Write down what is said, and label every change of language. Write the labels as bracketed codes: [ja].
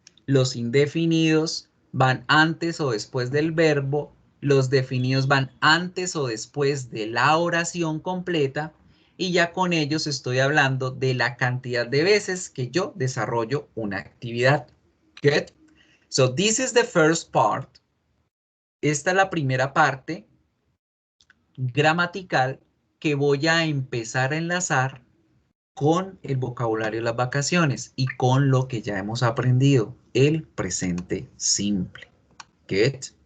[es] Los indefinidos van antes o después del verbo. Los definidos van antes o después de la oración completa. Y ya con ellos estoy hablando de la cantidad de veces que yo desarrollo una actividad. [en] Good. So this is the first part. [es] Esta es la primera parte gramatical que voy a empezar a enlazar con el vocabulario de las vacaciones y con lo que ya hemos aprendido, el presente simple. [en] Good.